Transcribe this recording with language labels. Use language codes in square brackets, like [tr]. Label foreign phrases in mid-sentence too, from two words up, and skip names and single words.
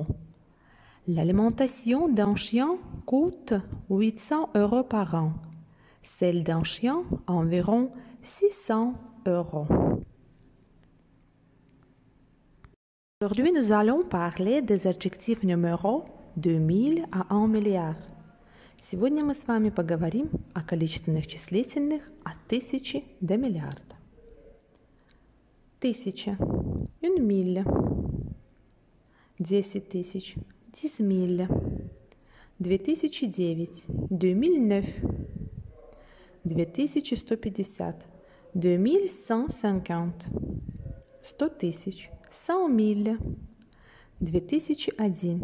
[fr] L'alimentation d'un chien coûte 800 euros par an. Celle d'un chien, environ 600 euros. Aujourd'hui, nous allons parler des adjectifs numéros de 1000 à 1 milliard. [ru] Сегодня мы с вами поговорим о количественных числительных от 1000 до миллиарда. [fr] 1000. Une mille. [ru] 10 тысяч. 10 000. 2009. 2009. 2150. 2150. 100 тысяч. 100 000. 2001.